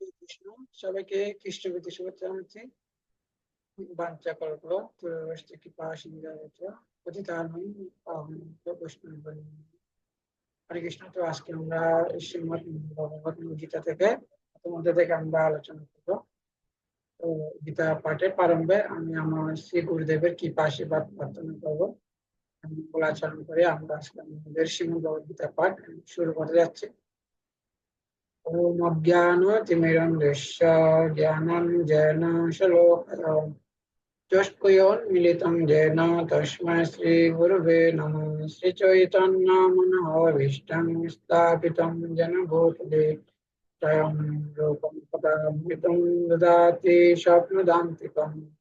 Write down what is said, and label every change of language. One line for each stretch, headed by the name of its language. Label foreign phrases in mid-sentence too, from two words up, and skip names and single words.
Sanskrit: কৃষ্ণ।
Bangla: সবাইকে কৃষ্ণবতী শুভেচ্ছা জানাচ্ছি।
Sanskrit: বাঞ্ছা কল্পলো তুরবস্তি কৃপা সিন্ধুভ্যশ্চ পতিতানাং পাবনেভ্যো বৈষ্ণবেভ্যো। হরে কৃষ্ণ।
Bangla: তো আজকে আমরা শ্রীমদ্ ভগবত গীতা থেকে তোমাদের থেকে আমরা আলোচনা করবো। তো গীতা পাঠের প্রারম্ভে আমি আমার শ্রী গুরুদেবের কৃপা আশীর্বাদ প্রার্থনা করবো। আমি আচরণ করে আমরা আজকে আমাদের শ্রীমদ্ ভগবত গীতা পাঠ শুরু করতে যাচ্ছি।
Sanskrit: ओम अज्ञानतिमिरन्धस्य ज्ञानाञ्जनेन शलाकया चक्षुरुन्मीलितं येन तस्मै श्रीगुरवे नमः। श्रीचैतन्यमनोभीष्टं स्थापितं येन भूतले स्वयं रूपं पदामृतं ददाति स्वप्नदान्तिकम्।